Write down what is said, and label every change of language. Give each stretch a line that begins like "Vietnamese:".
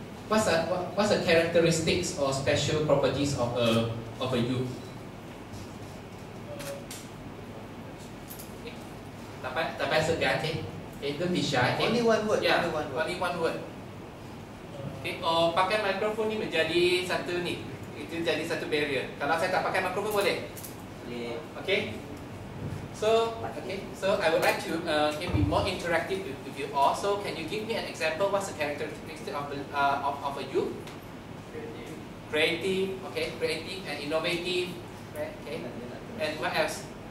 English: What's the characteristics or special properties of a youth?
Malay: Tak payah segan,
English: don't be shy. Only one word. Yeah, only one word.
Malay: Pakai mikrofon ni menjadi satu ni. Itu jadi satu barrier. Kalau saya tak pakai mikrofon boleh? Boleh.
English: Okay. So I would like to be more interactive with you all. So can you give me an example? What's the characteristic of a youth? Creative. Creative and innovative. And what else?